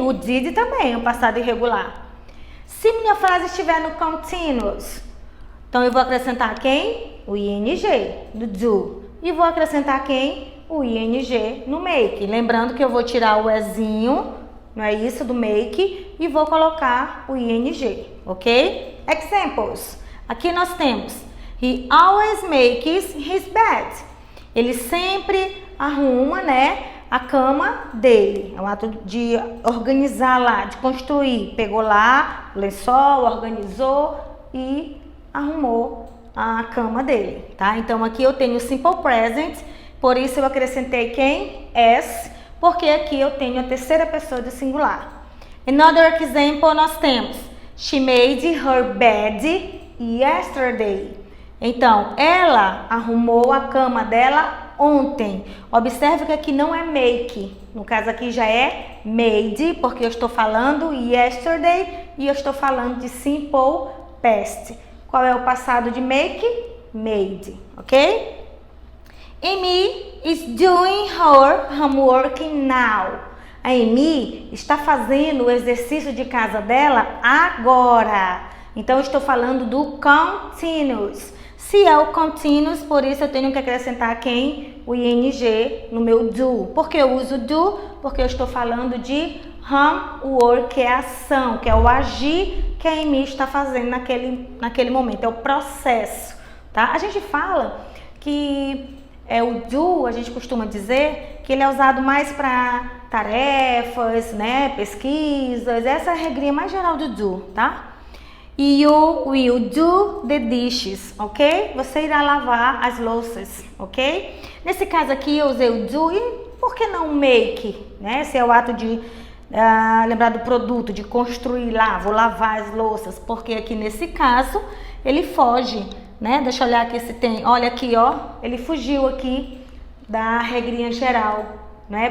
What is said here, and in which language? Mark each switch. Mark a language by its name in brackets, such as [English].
[Portuguese] O did também é um passado irregular. Se minha frase estiver no continuous, então eu vou acrescentar quem? O ing do do. E vou acrescentar quem? O ing no make. Lembrando que eu vou tirar o ezinho, não é isso, do make, e vou colocar o ing, ok? [English] Examples. Aqui nós temos he always makes his bed. [Portuguese] Ele sempre arruma, né, a cama dele. É um ato de organizar lá, de construir. Pegou lá o lençol, organizou e arrumou a cama dele, tá? Então aqui eu tenho o simple present, por isso eu acrescentei quem? As, porque aqui eu tenho a terceira pessoa do singular. [English] Another example nós temos she made her bed yesterday. [Portuguese] Então, ela arrumou a cama dela ontem. Observe que aqui não é make. No caso aqui já é made, porque eu estou falando yesterday e eu estou falando de simple past. Qual é o passado de make? Made, ok? [English] Amy is doing her homework now. [Portuguese] A Amy está fazendo o exercício de casa dela agora. Então, eu estou falando do continuous. Se é o continuous, por isso eu tenho que acrescentar quem? O ing no meu do. Por que eu uso do? Porque eu estou falando de homework, que é a ação, que é o agir que a Amy está fazendo naquele momento. É o processo, tá? A gente fala que o do, a gente costuma dizer que ele é usado mais para tarefas, né? Pesquisas. Essa é a regrinha mais geral do do, tá? [English] You will do the dishes, ok? [Portuguese] Você irá lavar as louças, ok? Nesse caso aqui eu usei o do e por que não make, né? Esse é o ato de lembrar do produto, de construir lá, vou lavar as louças, porque aqui nesse caso ele foge, né? Deixa eu olhar aqui se tem, olha aqui, ó, ele fugiu aqui da regrinha geral, né?